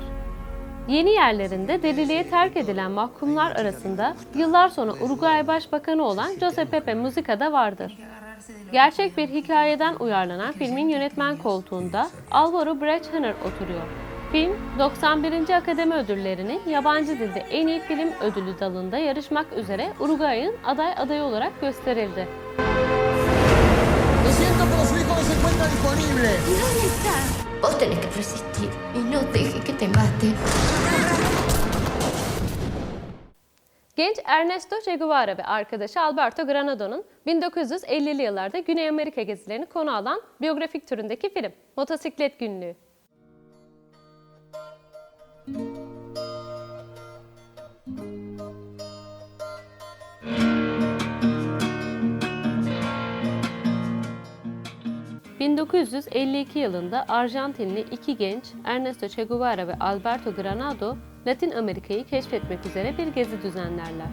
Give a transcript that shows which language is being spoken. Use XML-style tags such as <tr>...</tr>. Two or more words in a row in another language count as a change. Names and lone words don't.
<tr>Yeni yerlerinde deliliğe terk edilen mahkumlar arasında yıllar sonra Uruguay Başbakanı olan José Pepe Mujica da vardır. Gerçek bir hikayeden uyarlanan filmin yönetmen koltuğunda Alvaro Bregner oturuyor. Film, 91. Akademi Ödülleri'nin yabancı dilde en iyi film ödülü dalında yarışmak üzere Uruguay'ın aday adayı olarak gösterildi.</tr> <es>Lo siento, pero su hijo no se encuentra disponible. ¿Dónde está? Vos tenés que resistir y no dejes que te mate.</es> <tr>Genç Ernesto Che Guevara ve arkadaşı Alberto Granado'nun 1950'li yıllarda Güney Amerika gezilerini konu alan biyografik türündeki film Motosiklet Günlüğü. ...1952 yılında Arjantinli iki genç Ernesto Che Guevara ve Alberto Granado, Latin Amerika'yı keşfetmek üzere bir gezi düzenlerler.</tr>